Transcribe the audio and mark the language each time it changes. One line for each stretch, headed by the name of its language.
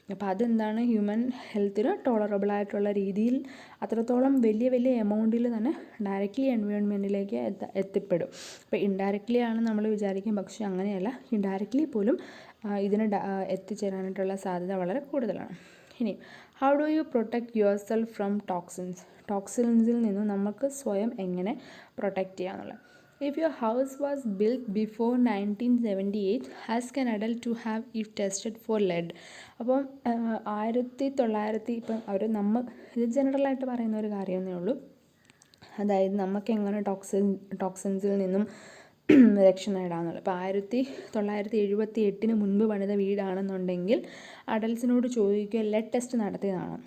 Malayalam: അപ്പോൾ അതെന്താണ്, ഹ്യൂമൻ ഹെൽത്തിന് ടോളറബിളായിട്ടുള്ള രീതിയിൽ അത്രത്തോളം വലിയ വലിയ എമൗണ്ടിൽ തന്നെ ഡയറക്റ്റ്ലി എൻവയോൺമെൻറ്റിലേക്ക് എത്തിപ്പെടും. അപ്പോൾ ഇൻഡയറക്റ്റ്ലി ആണ് നമ്മൾ വിചാരിക്കും, പക്ഷേ അങ്ങനെയല്ല, ഇൻഡയറക്റ്റ്ലി പോലും ഇതിന് എത്തിച്ചേരാനായിട്ടുള്ള സാധ്യത വളരെ കൂടുതലാണ്.
English: ഇനി how do you protect yourself from toxins?
Malayalam: ടോക്സിൻസിൽ നിന്ന് നമുക്ക് സ്വയം എങ്ങനെ protect ചെയ്യാമെന്നുള്ളത്.
English: If your house was built before 1978, ask an adult to have if tested for lead.
Malayalam: അപ്പോൾ 1900 ഇപ്പം ഇത് ജനറലായിട്ട് പറയുന്ന ഒരു കാര്യമേ ഉള്ളൂ. അതായത് നമുക്ക് എങ്ങനെ ടോക്സിൻസിൽ നിന്നും രക്ഷ നേടാമെന്നുള്ളത്. ഇപ്പോൾ 1978 മുൻപ് പണിത വീടാണെന്നുണ്ടെങ്കിൽ അഡൽസിനോട് ചോദിക്കുക ലെഡ് ടെസ്റ്റ് നടത്തിയതാണ്.